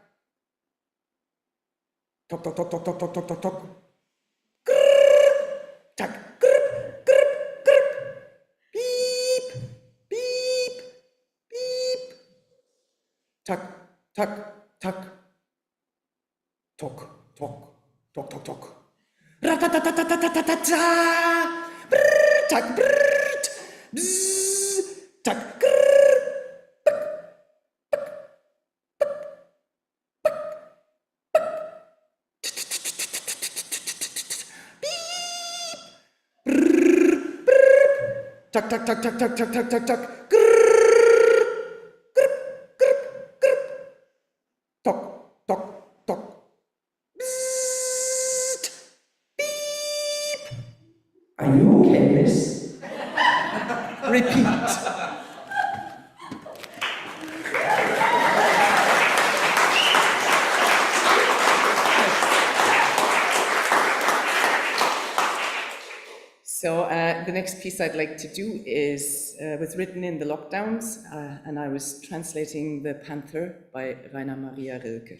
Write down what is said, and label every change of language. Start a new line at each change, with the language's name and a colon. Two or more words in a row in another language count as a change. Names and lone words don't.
English: Tok, tok, tok, tok, tok, tok, tok, tok, tok. Tuck, grip, grip, grip. Beep, beep, beep. Tuck, tuck, tuck. Tok, tok, tok, tok, tok. Ratatatatatatatata. Brrr, tuck, brrr. Bzzz, tuck, grrr. Tuck, tuck, tuck, tuck, tuck, tuck, tuck, tuck, tuck. Grrr, grip, grip, grip. Tok, tok, tok. Bzzzt, beep. Are you okay, miss? Repeat. So the next piece I'd like to do was written in the lockdowns, and I was translating The Panther by Rainer Maria Rilke.